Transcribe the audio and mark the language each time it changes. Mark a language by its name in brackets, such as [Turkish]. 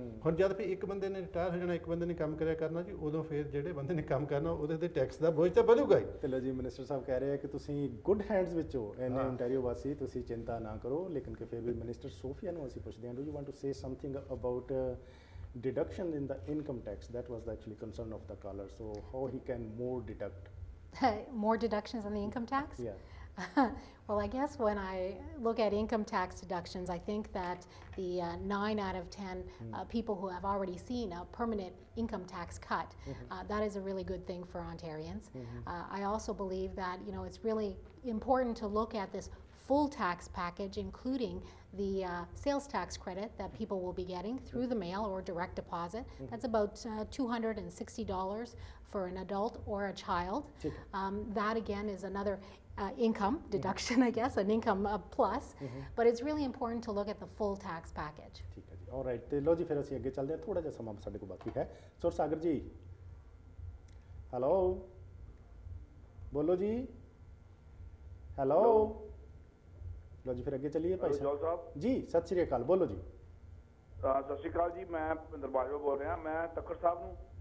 [Punjabi] ਹੁਣ ਜਦ ਫਿਰ 1 ਬੰਦੇ ਨੇ ਰਿਟਾਇਰ ਹੋ ਜਾਣਾ, 1 ਬੰਦੇ ਨੇ ਕੰਮ ਕਰਿਆ ਕਰਨਾ ਜੀ, ਉਦੋਂ ਫਿਰ ਜਿਹੜੇ ਬੰਦੇ ਨੇ ਕੰਮ ਕਰਨਾ ਉਹਦੇ ਤੇ ਟੈਕਸ ਦਾ ਬੋਝ ਤਾਂ ਵਧੂਗਾ ਹੀ। ਤੇ ਲੋ ਜੀ, ਮਿਨਿਸਟਰ ਸਾਹਿਬ ਕਹਿ ਰਹੇ ਆ ਕਿ ਤੁਸੀਂ ਗੁੱਡ ਹੈਂਡਸ ਵਿੱਚ ਹੋ, ਐਨੇ ontario ਵਾਸੀ, ਤੁਸੀਂ ਚਿੰਤਾ ਨਾ ਕਰੋ। ਲੇਕਿਨ ਕਿ ਫਿਰ ਵੀ ਮਿਨਿਸਟਰ ਸੋਫੀਆ ਨੂੰ ਅਸੀਂ ਪੁੱਛਦੇ ਹਾਂ, [English] Do you want to say something about deduction in the income tax? That was the actually concern of the caller. So how he can more deduct? More deductions on the income tax? Yeah. Well, I guess when I look at income tax deductions, I think that the 9 out of 10 people who have already seen a permanent income tax cut, that is a really good thing for Ontarians. I also believe that, you know, it's really important to look at this full tax package, including the sales tax credit that people will be getting through the mail or direct deposit. That's about $260 for an adult or a child. That again is another income deduction, I guess, an income plus, but it's really important to look at the full tax package. [Punjabi] ਠੀਕ ਹੈ ਜੀ, all right. ਤੇ ਲੋ ਜੀ ਫਿਰ ਅਸੀਂ ਅੱਗੇ ਚੱਲਦੇ ਹਾਂ, ਥੋੜਾ ਜਿਹਾ ਸਮਾਂ ਸਾਡੇ ਕੋਲ ਬਾਕੀ ਹੈ। ਸੁਰ ਸਾਗਰ ਜੀ, ਹੈਲੋ, ਬੋਲੋ ਜੀ, ਹੈਲੋ। ਲੋ ਜੀ ਫਿਰ ਅੱਗੇ ਚੱਲੀਏ ਭਾਈ ਸਾਹਿਬ ਜੀ। ਸਤਿ ਸ਼੍ਰੀ ਅਕਾਲ, ਬੋਲੋ ਜੀ। ਸਤਿ ਸ਼੍ਰੀ ਅਕਾਲ ਜੀ, ਮੈਂ ਭਿੰਦਰ ਬਾਜਵਾ ਬੋਲ ਰਿਹਾ। ਮੈਂ ਤੱਕਰ ਸਾਹਿਬ ਨੂੰ